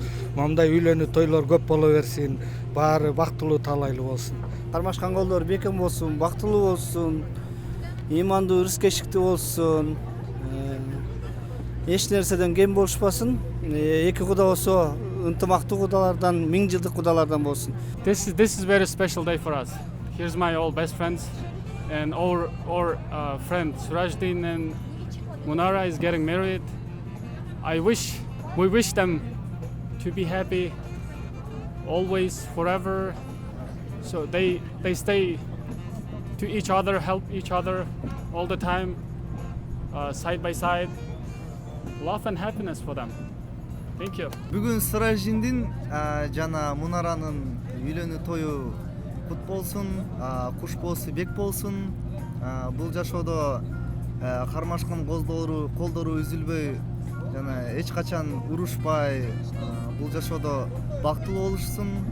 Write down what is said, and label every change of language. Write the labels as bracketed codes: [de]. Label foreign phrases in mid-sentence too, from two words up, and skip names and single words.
[ky] Мындай үйлөнүү тойлор көп боло берсин, баары бактылуу талайлуу болсун. Кармашкан колдор бекем болсун, бактылуу болсун, ыймандуу, ырыскечиктүү болсун. Эч нерседен кем болушпасын. Эки куда болсо ынтымактуу кудалардан, 1000 жылдык кудалардан болсун. [en] This is very special day for us. Here's my old best friends and our friend Surajdin and Munara is getting married. We wish them to be happy always, forever. So they stay to each other, help each other all the time, side by side. Love and happiness for them. Thank you. [ky] Бүгүн Сыражиндин жана Мунаранын үйлөнүү тою кут болсун, куш болсу бек болсун. Бул жашоодо кармашкан колдору үзүлбөй жана эч качан урушпай бул жашоодо бактылуу болушсун.